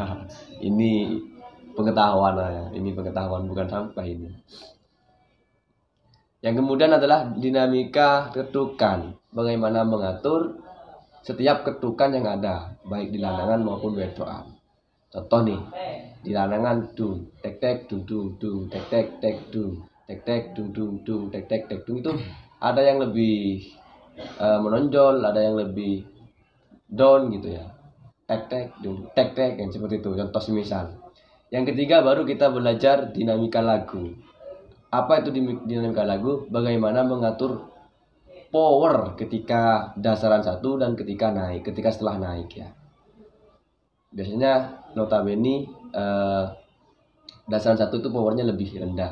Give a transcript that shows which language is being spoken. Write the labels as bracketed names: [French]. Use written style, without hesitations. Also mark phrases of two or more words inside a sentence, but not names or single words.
[Indonesian] Ini pengetahuan ya. Ini pengetahuan, bukan sampah ini. Yang kemudian adalah dinamika ketukan. Bagaimana mengatur setiap ketukan yang ada, baik di lanangan maupun wedoan. Contoh nih, di lanangan dung tek tek dung dung tek tek tek dung tek tek dung dung tek tek tek dung, itu ada yang lebih menonjol, ada yang lebih down gitu ya. Tek tek dung tek tek, yang seperti itu. Contoh semisal. Yang ketiga baru kita belajar dinamika lagu. Apa itu dinamika lagu? Bagaimana mengatur power ketika dasaran 1 dan ketika setelah naik ya. Biasanya notabene dasaran 1 itu powernya lebih rendah.